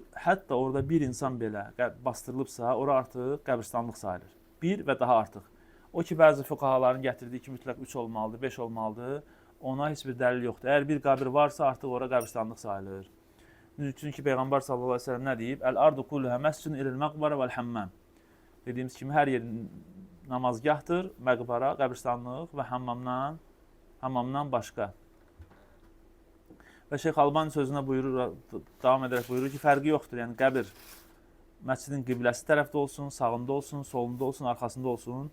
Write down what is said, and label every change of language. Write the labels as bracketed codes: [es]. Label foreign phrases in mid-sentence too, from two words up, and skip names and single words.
[az] Hətta orada bir insan belə bastırılıbsa, ora artıq qəbristanlıq sayılır. Bir və daha artıq. O ki, bəzi fuqahaların gətirdiyi ki, mütləq 3 olmalıdır, 5 olmalıdır. Ona heç bir dəlil yoxdur. Əgər bir qəbir varsa, artıq ora qəbristanlıq sayılır. Çünki Peyğəmbər [ar] صلى الله عليه وسلم [az] nə deyib? [ar] الأرض كلها مسجد إلا المقبرة والحمام. [az] Dediyimiz kimi hər yer namazgahdır, məqbərə, qəbristanlıq və hammamdan başqa. Və Şeyx Albani sözünə davam edərək buyurur ki, fərqi yoxdur. Yəni qəbir məscidin qibləsi tərəfdə olsun, sağında olsun, solunda olsun, arxasında olsun.